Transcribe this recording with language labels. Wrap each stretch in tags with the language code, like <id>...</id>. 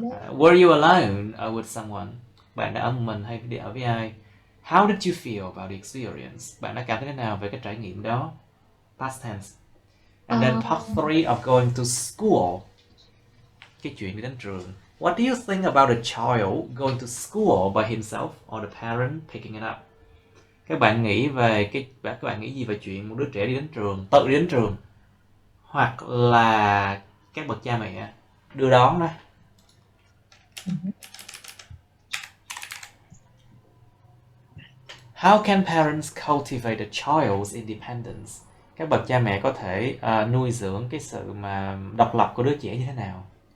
<en>Were you alone or with someone?</en> <vi>Bạn đã ở một mình hay đi ở với ai?</vi> <en>How did you feel about the experience?</en> <vi>Bạn đã cảm thấy thế nào về cái trải nghiệm đó?</vi> <en>Past tense. And then part 3 of going to school.</en> <vi>Cái chuyện đi đến trường.</vi> <en>What do you think about a child going to school by himself or the parent picking it up?</en> <vi>Các bạn nghĩ gì về chuyện một đứa trẻ đi đến trường, tự đi đến trường, hoặc là các bậc cha mẹ đưa đón đó?</vi> <en>How can parents cultivate a child's independence?</en> <vi>Các bậc cha mẹ có thể nuôi dưỡng cái sự mà độc lập của đứa trẻ như thế nào?</vi>